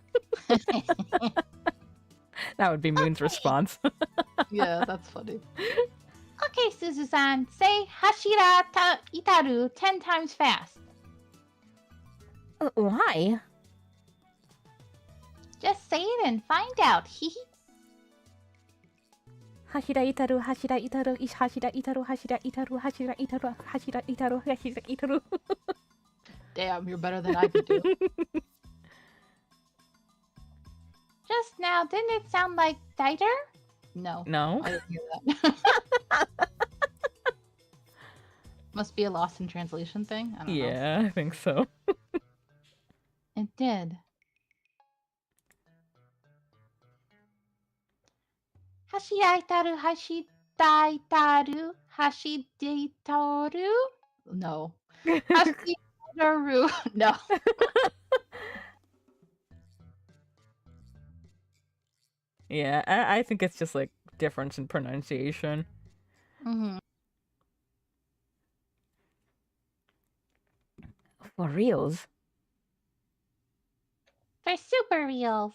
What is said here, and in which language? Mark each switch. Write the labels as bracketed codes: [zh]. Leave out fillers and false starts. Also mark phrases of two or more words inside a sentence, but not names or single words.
[en] That would be Moon's response. Yeah, that's funny. Okay, Suzu-san, say Hashira Itaru 10 times fast. Why? Just say it and find out, hehe. Hashira Itaru, Hashira Itaru, ish Hashira Itaru, Hashira Itaru, Hashira Itaru, Hashira Itaru, Hashira Itaru. Damn, you're better than I could do. Just now, didn't it sound like Dieter? No. No? I didn't hear that. Must be a lost in translation thing? I don't know. Yeah, I think so. It did. Hashidaitaru, Hashidaitaru, Hashiditaru? No. Hashiditaru. No. Yeah, I think it's just like difference in pronunciation. Mm-hmm. For reals? For super reals.